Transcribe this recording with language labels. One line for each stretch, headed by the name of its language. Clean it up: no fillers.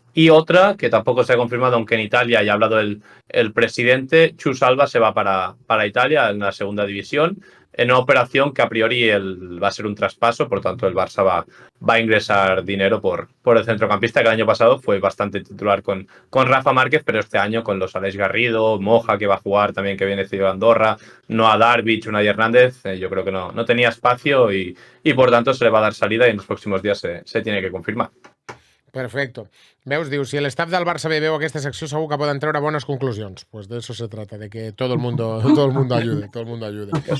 Spanish: Y otra, que tampoco se ha confirmado, aunque en Italia ya ha hablado el presidente, Chus Alba se va para Italia en la segunda división, en una operación que a priori va a ser un traspaso, por tanto el Barça va a ingresar dinero por el centrocampista, que el año pasado fue bastante titular con Rafa Márquez, pero este año con los Aleix Garrido, Moja, que va a jugar también, que viene cedido a Andorra, Noah Darvich, Unai Hernández, yo creo que no tenía espacio y por tanto se le va a dar salida y en los próximos días se tiene que confirmar. Perfecto.
Catalan: Veus, diu, si el staff del Barça B veu aquesta secció segur que poden treure bones conclusions.
Spanish: Pues de eso se trata, de que todo el mundo ayude, todo el mundo ayude.